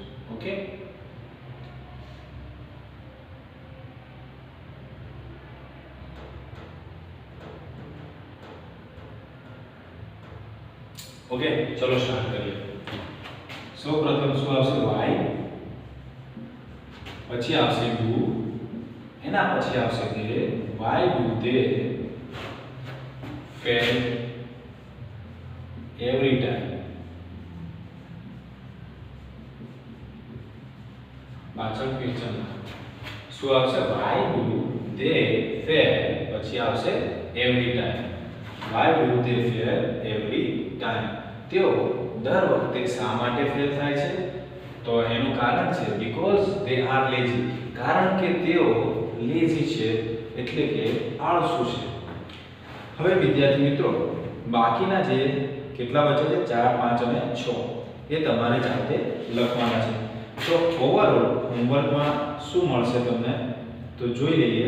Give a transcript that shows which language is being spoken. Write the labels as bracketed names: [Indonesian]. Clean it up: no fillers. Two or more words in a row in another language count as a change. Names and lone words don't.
[Gujarati] ઓકે, ઓકે, ચલો સ્ટાર્ટ કરીએ. સૌપ્રથમ શું આવશે? y, પછી આવશે do, એના પછી આવશે they. [English] Why do they fail every time? [Gujarati] પાછળ ક્વેશ્ચન શું આવશે? [English] why do they fail, [Gujarati] પછી આવશે [English] every time. why do they fail every time? [Gujarati] તેઓ દર વખતે શા માટે ફેલ થાય છે? તો એનું કારણ છે [English] because they are lazy, [Gujarati] કારણ કે તેઓ લેઝી છે એટલે કે આળસુ છે. હવે વિદ્યાર્થી મિત્રો, બાકીના જે કેટલા બચે છે 4, 5 અને 6 એ તમારે જાતે લખવાના છે. તો ઓવરઓલ હોમવર્કમાં શું મળશે તમને તો જોઈ લઈએ.